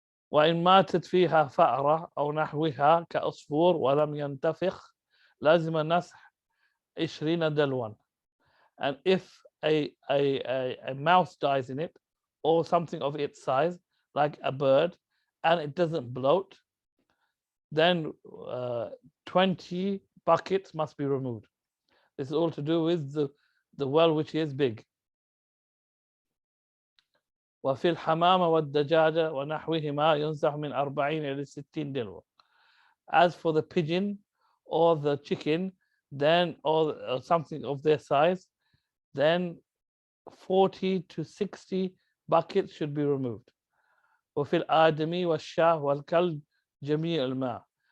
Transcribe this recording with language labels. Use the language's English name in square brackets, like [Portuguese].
[Arabic] وإن ماتت فيها فأرة أو نحوها كأصفور ولم ينتفخ لازم نسح 20 دلوا. [English] And if a mouse dies in it, or something of its size, like a bird, and it doesn't bloat, then 20 buckets must be removed. This is all to do with the well which is big. [Arabic] وفي الحمامة والدجاجة ونحوهما ينزح من 40 إلى 60 دلو. [English] As for the pigeon or the chicken, then or something of their size, then 40 to 60 buckets should be removed. [Arabic] وفي الآدمي والشاه والكلب جميع الماء.